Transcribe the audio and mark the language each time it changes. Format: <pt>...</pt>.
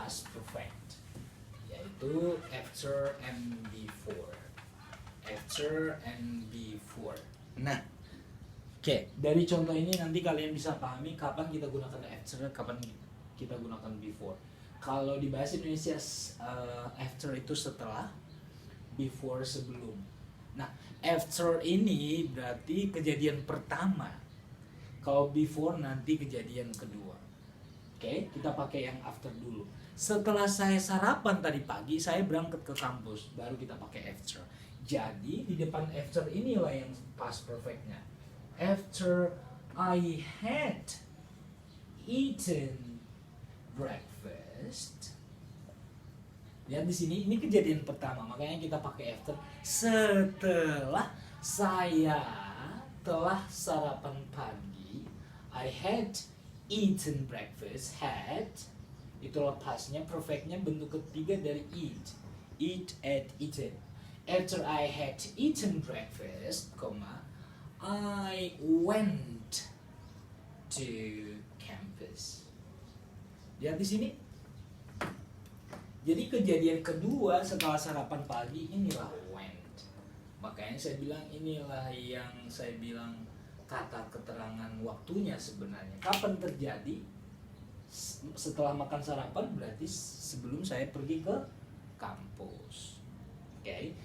<id>past perfect, yaitu after and before. After and before. Nah, oke, dari contoh ini nanti kalian bisa pahami kapan kita gunakan after, kapan kita gunakan before. Kalau di bahasa Indonesia after itu setelah, before sebelum. Nah, after ini berarti kejadian pertama. Kalau before nanti kejadian kedua. Oke, kita pakai yang after dulu. Setelah saya sarapan tadi pagi, saya berangkat ke kampus, baru kita pakai after. Jadi di depan after inilah yang past perfectnya.</id> <en>After I had eaten breakfast.</en> <id>Lihat di sini, ini kejadian pertama, makanya kita pakai after. Setelah saya telah sarapan pagi,</id> <en>I had eaten breakfast.</en> <id>Had itulah pastnya, perfectnya bentuk ketiga dari eat.</id> <en>Eat, ate, eaten. After I had eaten breakfast, I went to campus.</en> <id>Lihat di sini. Jadi kejadian kedua setelah sarapan pagi inilah went. Makanya saya bilang inilah yang saya bilang kata keterangan waktunya sebenarnya. Kapan terjadi? Setelah makan sarapan berarti sebelum saya pergi ke kampus. Oke.</id>